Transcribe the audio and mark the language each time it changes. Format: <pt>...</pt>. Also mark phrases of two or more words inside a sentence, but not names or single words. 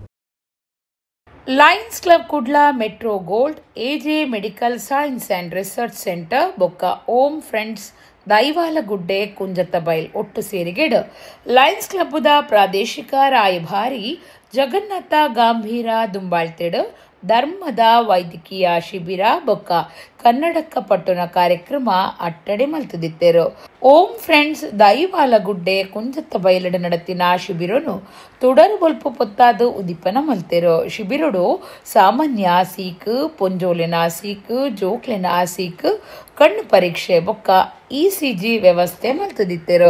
<tcy>ಲಯನ್ಸ್ ಕ್ಲಬ್ ಕುಡ್ಲ ಮೆಟ್ರೋ ಗೋಲ್ಡ್, ಎಜೆ ಮೆಡಿಕಲ್ ಸೈನ್ಸ್ ಅಂಡ್ ರಿಸರ್ಚ್ ಸೆಂಟರ್ ಬೊಕ್ಕ ಓಂ ಫ್ರೆಂಡ್ಸ್ ದೈವಾಲಗುಡ್ಡೆ ಕುಂಜತ್ತ ಬೈಲ್ ಒಟ್ಟು ಸೇರಿಗೆಡು ಲಯನ್ಸ್ ಕ್ಲಬ್ದ ಪ್ರಾದೇಶಿಕ ರಾಯಭಾರಿ ಜಗನ್ನಾಥ ಗಾಂಭೀರ ದುಂಬಾಳ್ತೆಡು ಧರ್ಮದ ವೈದ್ಯಕೀಯ ಶಿಬಿರ ಬೊಕ್ಕ ಕನ್ನಡಕ ಪಟ್ಟಣ ಕಾರ್ಯಕ್ರಮ ಅಟ್ಟಡೆ ಮಲ್ತದಿತ್ತರು. ಓಂ ಫ್ರೆಂಡ್ಸ್ ದೈವಾಲಗುಡ್ಡೆ ಕುಂಜತ್ತ ಬಯಲಡ ನಡತಿನ ಶಿಬಿರನು ತುಡರು ಬೊಲ್ಪು ಪೊತ್ತಾದು ಉದಿಪನ ಮಲ್ತೆರು. ಶಿಬಿರಡು ಸಾಮಾನ್ಯ ಸೀಕ್, ಪೊಂಜೋಲೆನ ಸೀಕ್, ಜೋಕ್ಲೆನ ಸೀಕ್, ಕಣ್ಣು ಪರೀಕ್ಷೆ ಬೊಕ್ಕ ಇಸಿಜಿ ವ್ಯವಸ್ಥೆ ಮಲ್ತದಿತ್ತರು.</tcy>